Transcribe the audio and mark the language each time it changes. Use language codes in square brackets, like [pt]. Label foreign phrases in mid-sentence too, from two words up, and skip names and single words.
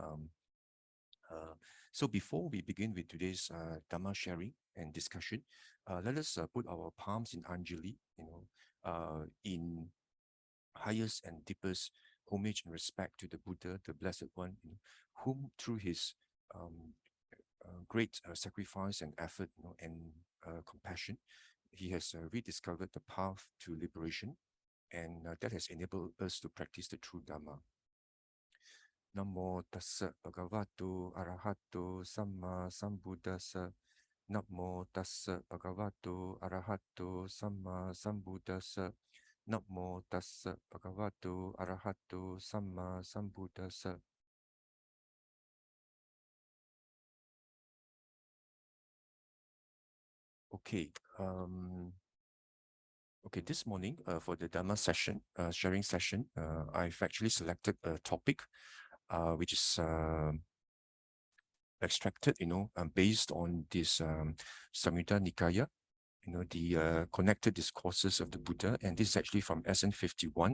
[en] So before we begin with today's Dhamma sharing and discussion, let us put our palms in Anjali, in highest and deepest homage and respect to the Buddha, the Blessed One, whom through his great sacrifice and effort, and compassion, he has rediscovered the path to liberation, and that has enabled us to practice the true Dhamma. [pi] Namo tassa bhagavato arahato samma sambuddhassa. Namo tassa bhagavato arahato samma sambuddhassa. Namo tassa bhagavato arahato samma sambuddhassa. [en] Okay. Okay, this morning for the Dhamma session, sharing session, I've actually selected a topic which is extracted, based on this Samyutta Nikaya, the connected discourses of the Buddha, and this is actually from SN 51.